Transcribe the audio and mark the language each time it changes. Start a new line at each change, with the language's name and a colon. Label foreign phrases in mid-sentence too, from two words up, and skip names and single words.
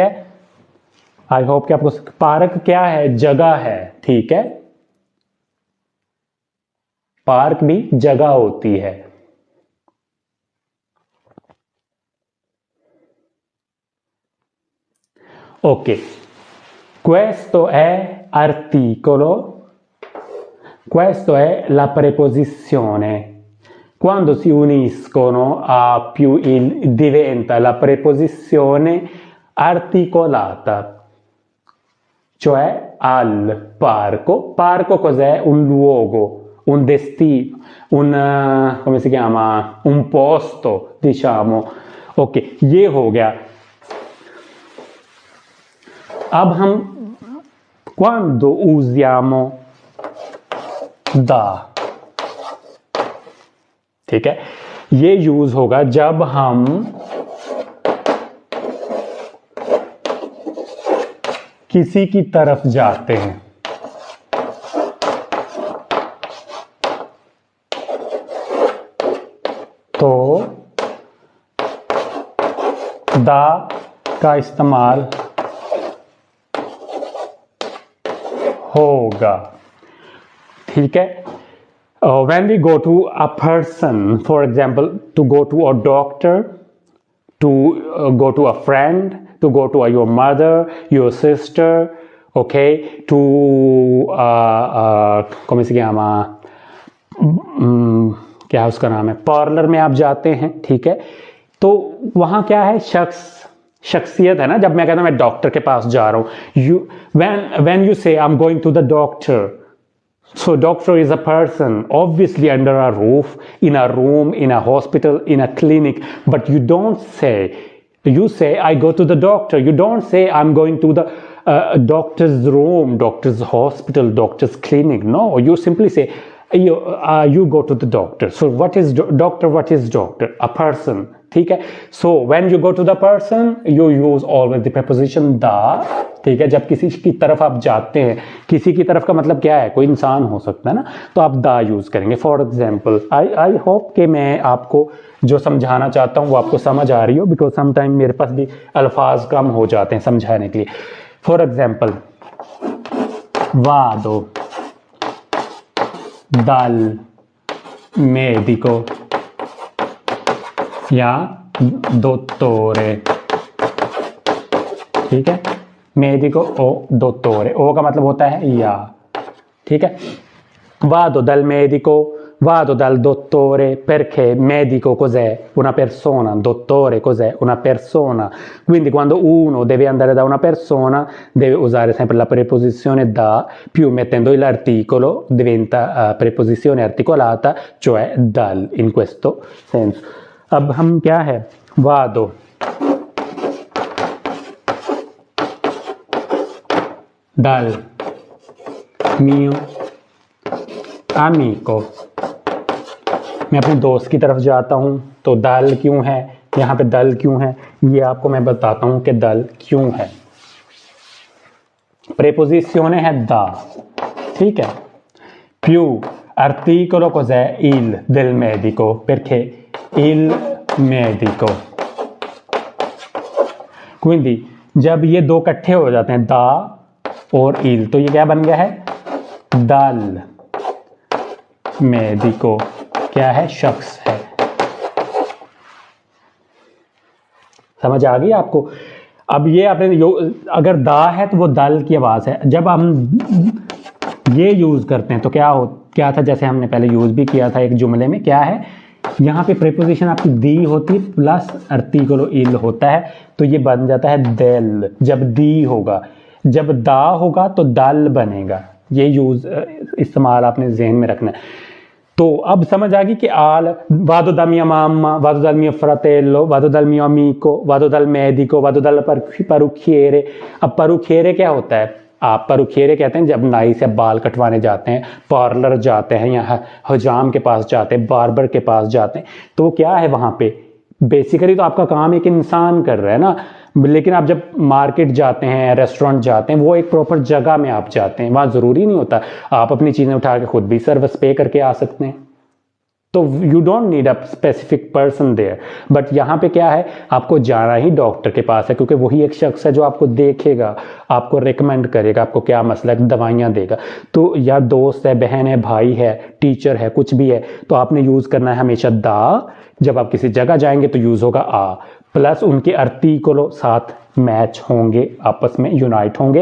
English: I hope
Urdu: کہ آپ کو، پارک کیا ہے، جگہ ہے، ٹھیک ہے، پارک بھی جگہ ہوتی ہے. ओके,
Italian: questo è articolo, questo è la preposizione, quando si uniscono a più il diventa la preposizione articolata, cioè al parco. Parco cos'è? Un luogo, un destino, come si chiama? Un posto, diciamo,
Urdu: اوکے، یہ ہو گیا. اب ہم
Italian: quando usiamo da,
Urdu: ٹھیک ہے، یہ یوز ہوگا جب ہم کسی کی طرف جاتے ہیں. تو دا کا استعمال ہوگا، ٹھیک ہے.
English: When we go to a person, for example, to go to a doctor, to go to a friend, to go to your mother, your sister, okay, to
Italian: come si chiama,
Urdu: کیا اس کا نام ہے، پارلر میں آپ جاتے ہیں، ٹھیک ہے. تو وہاں کیا ہے، شخصیت ہے نا. جب میں کہتا ہوں میں ڈاکٹر کے پاس جا رہا ہوں,
English: when you say I'm going to the doctor, so doctor is a person, obviously under a roof, in a room, in a hospital, in a clinic, but you don't say, you say I go to the doctor. You don't say I'm going to the doctor's room, doctor's hospital, doctor's clinic. No, you simply say you go to the doctor. So what is doctor? What is doctor? A person,
Urdu: ٹھیک ہے.
English: So when you go to the person, you use always the preposition the,
Urdu: ٹھیک ہے. جب کسی کی طرف آپ جاتے ہیں، کسی کی طرف کا مطلب کیا ہے، کوئی انسان ہو سکتا ہے نا، تو آپ دا یوز کریں گے.
English: For example, I hope
Urdu: کہ میں آپ کو جو سمجھانا چاہتا ہوں وہ آپ کو سمجھ آ رہی ہو,
English: because sometime
Urdu: میرے پاس بھی الفاظ کم ہو جاتے ہیں سمجھانے کے لیے.
English: For example,
Italian: वादो dal medico या dottore,
Urdu: ٹھیک ہے.
Italian: medico o dottore,
Urdu: o کا مطلب ہوتا ہے یا، ٹھیک ہے.
Italian: vado dal medico, vado dal dottore, perché medico cos'è? Una persona, dottore cos'è? Una persona. Quindi quando uno deve andare da una persona deve usare sempre la preposizione da, più mettendo l'articolo diventa preposizione articolata, cioè dal, in questo senso.
Urdu: اب ہم کیا ہے,
Italian: vado dal mio amico,
Urdu: میں اپنے دوست کی طرف جاتا ہوں. تو دل کیوں ہے، یہاں پہ دل کیوں ہے، یہ آپ کو میں بتاتا ہوں کہ دل کیوں ہے. پریپوزیشن ہے دا، ٹھیک ہے.
Italian: più articolo cos'è? Il del medico, perché il medico।
Urdu: quindi جب یہ دو اکٹھے ہو جاتے ہیں، دا اور il، تو یہ کیا بن گیا ہے,
Italian: dal medico,
Urdu: کیا ہے، شخص ہے. سمجھ آ گئی آپ کو. اب یہ آپ نے اگر دا ہے تو وہ دل کی آواز ہے. جب ہم یہ یوز کرتے ہیں تو کیا تھا، جیسے ہم نے پہلے یوز بھی کیا تھا ایک جملے میں، کیا ہے، یہاں پہ پریپوزیشن آپ کی دی ہوتی ہے پلس آرٹیکل ال ہوتا ہے، تو یہ بن جاتا ہے دیل. جب دی ہوگا، جب دا ہوگا تو دل بنے گا. یہ یوز استعمال آپ نے ذہن میں رکھنا ہے. تو اب سمجھ آ گئی کہ
Italian: vado da mia mamma, vado dal mio fratello, vado dal mio amico, vado dal medico, vado dal parrucchiere।
Urdu: اب parrucchiere کیا ہوتا ہے، آپ parrucchiere کہتے ہیں جب نائی سے بال کٹوانے جاتے ہیں، پارلر جاتے ہیں یا حجام کے پاس جاتے ہیں، باربر کے پاس جاتے ہیں، تو کیا ہے وہاں پہ بیسکلی تو آپ کا کام ایک انسان کر رہا ہے نا. لیکن آپ جب مارکیٹ جاتے ہیں، ریسٹورنٹ جاتے ہیں، وہ ایک پراپر جگہ میں آپ جاتے ہیں، وہاں ضروری نہیں ہوتا آپ اپنی چیزیں اٹھا کے خود بھی سروس پہ کر کے آ سکتے ہیں.
English: तो you don't need a specific person there.
Urdu: بٹ یہاں پہ کیا ہے، آپ کو جانا ہی ڈاکٹر کے پاس ہے، کیونکہ وہی ایک شخص ہے جو آپ کو دیکھے گا، آپ کو ریکمنڈ کرے گا، آپ کو کیا مسئلہ ہے، دوائیاں دے گا. تو یا دوست ہے، بہن ہے، بھائی ہے، ٹیچر ہے، کچھ بھی ہے، تو آپ نے یوز کرنا ہے ہمیشہ دا. جب آپ کسی جگہ جائیں گے تو یوز ہوگا آ، پلس ان کے آرٹیکلوں ساتھ میچ ہوں گے، آپس میں یونائٹ ہوں گے.